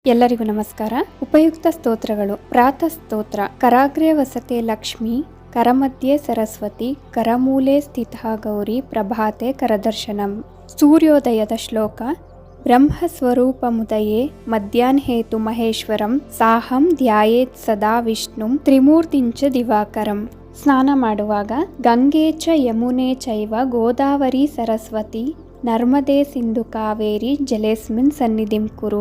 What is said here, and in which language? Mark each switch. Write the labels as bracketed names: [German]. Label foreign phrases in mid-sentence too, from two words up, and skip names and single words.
[Kannada] ಎಲ್ಲರಿಗೂ ನಮಸ್ಕಾರ. ಉಪಯುಕ್ತ ಸ್ತೋತ್ರಗಳು. ಪ್ರಾತಃ ಸ್ತೋತ್ರ. [Sanskrit] ಕರಾಗ್ರೆ ವಸತೆ ಲಕ್ಷ್ಮೀ, ಕರಮಧ್ಯೆ ಸರಸ್ವತಿ, ಕರಮೂಲೆ ಸ್ಥಿತಾ ಗೌರಿ, ಪ್ರಭಾತೆ ಕರದರ್ಶನಂ. [Kannada] ಸೂರ್ಯೋದಯದ ಶ್ಲೋಕ. [Sanskrit] ಬ್ರಹ್ಮಸ್ವರೂಪಮುದಯೇ ಮಧ್ಯಾಹ್ನೇತು ಮಹೇಶ್ವರಂ, ಸಾಹಂ ಧ್ಯಾಯೇತ್ ಸದಾ ವಿಷ್ಣುಂ, ತ್ರಿಮೂರ್ತಿಂಚ ದಿವಾಕರಂ. [Kannada] ಸ್ನಾನ ಮಾಡುವಾಗ [Sanskrit] ಗಂಗೆ ಚ ಯಮುನೆ ಚೈವ ಗೋದಾವರಿ ಸರಸ್ವತಿ, ನರ್ಮದೆ ಸಿಂಧು ಕಾವೇರಿ ಜಲೇಸ್ಮಿನ್ ಸನ್ನಿಧಿಂ ಕುರು.